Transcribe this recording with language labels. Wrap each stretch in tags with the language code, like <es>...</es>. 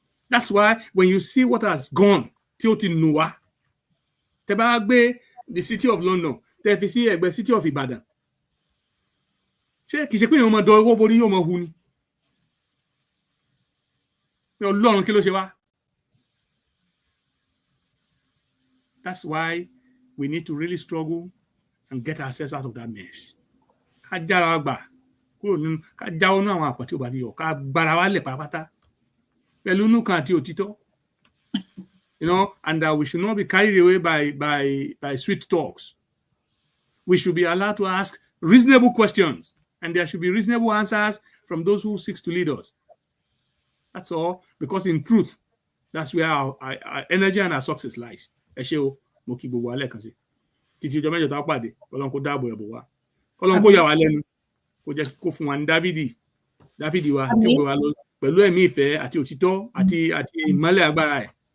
<en>That's why when you see what has gone</en> <yo>tí ó ti nù wá, tẹ́ bá gbé</yo> <en>the city of London</en> <yo>tẹ́ fi sí ẹ̀gbẹ́ city of Ibadan, ṣé kìí ṣe pé èèyàn máa dọ owó borí yóò máa hu ni? Ọlọ́run kí ló ṣe wá?</yo> <en>That's why we need to really struggle and get ourselves out of that mess.</en> <yo>Ká jára gbà kúrò nínú ká jáwọ́ nínú àwọn àpótí ò bá ti yọ ká gbára wa lẹ̀ pátápátá pẹ̀lú inú kan àti òtítọ́.</yo> <en>And we should not be carried away by sweet talks. We should be allowed to ask reasonable questions, and there should be reasonable answers from those who seek to lead us. That's all, because in truth, that's where our energy and our success lies.</en> <yo>Ẹ ṣé o, mo kí gbogbo alẹ́ kan sí. Títí ọjọ́ mẹ́jọ tá a pàdé, Ọlọ́run kó dáàbò ẹ̀bùn wa. Ọlọ́run kó yà wá lẹ́nu, kó jẹ́ kó fún wa ní Dáfídì wa, kí ó gbé wa lọ pẹ̀lú ẹ̀mí ìfẹ́ àti òtítọ́ àti ìmọ́lẹ̀ agbára ẹ̀.</yo>